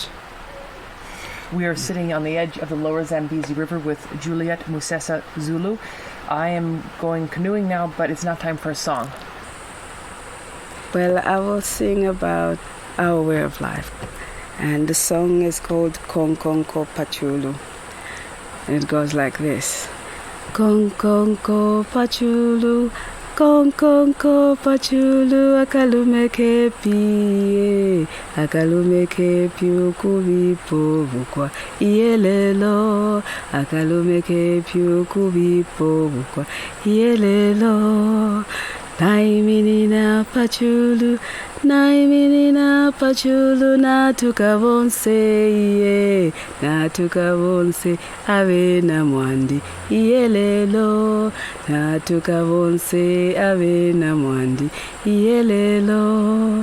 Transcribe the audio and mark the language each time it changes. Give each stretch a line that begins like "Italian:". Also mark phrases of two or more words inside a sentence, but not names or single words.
English: We are sitting on the edge of the Lower Zambezi River with Juliet Zulu. I am going canoeing now, but it's not time for a song. Well, I will sing about our way of life. And the song is called Kong Kong Ko Pachulu. And it goes like this.
Nyanja: Kong Kong Ko Pachulu, Kong Kong Ko Pachulu, akalume ke pie, akalume ke piu kubipo bukwa ielelo, akalume ke piu kubipo bukwa ielelo. Naiminina pachulu, naiminina pachulu, natukavonse iye, natukavonse ave na mwandi ielelo, natukavonse ave na mwandi ielelo.